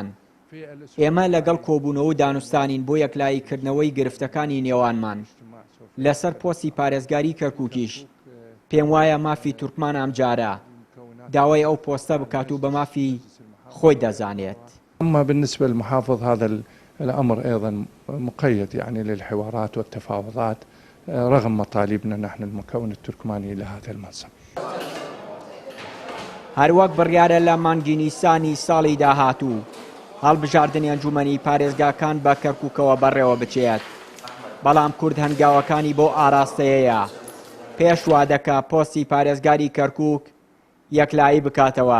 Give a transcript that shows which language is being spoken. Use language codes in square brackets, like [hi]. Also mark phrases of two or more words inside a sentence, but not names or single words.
[ckb] ئێمە لەگەڵ کۆبوونەوە و دانوستانین بۆ یەکلاییکردنەوەی گرفتەکانی نێوانمان لەسەر پۆستی پارێزگاری کەرکووکیش. پێم وایە مافی تورکمان ئەمجارە داوای ئەو پۆستە بکات و بە مافی خۆی دەزانێت. [ar] أما بالنسبة للمحافظ هذا الأمر أيضا مقيد يعني للحوارات والتفاوضات رغم مطالبنا نحن المكون التركماني لهذا المنصب. [ckb] هەروەک بڕیارە لە مانگی نیسانی ساڵی داهاتوو هەڵبژاردننی ئەنجومەنی پارێزگاکان بە کەرکووکەوە بەڕێوە بچێت، بەڵام کورد هەنگاوەکانی بۆ ئاراستەیەیە پێش وا دەکا پۆستی پارێزگاری کەرکووک یەکلایی بکاتەوە.